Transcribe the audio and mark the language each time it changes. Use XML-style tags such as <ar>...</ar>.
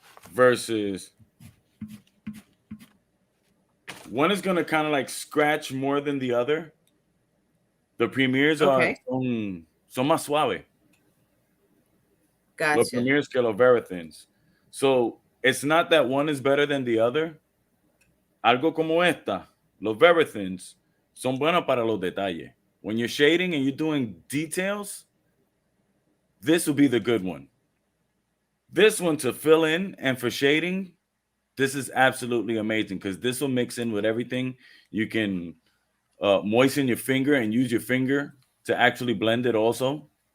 <en>Versus one is gonna kind of like scratch more than the other. The premiers are Okay.</en> <es>son más suave. Los</es> <en>Gotcha.</en> <es>premiers que los very thins.</es> <en>So it's not that one is better than the other.</en> <es>Algo como esta, los very thins son buenos para los detalles.</es> <en>When you're shading and you're doing details, this will be the good one. This one to fill in and for shading, this is absolutely amazing because this will mix in with everything. You can moisten your finger and use your finger to actually blend it also.</en>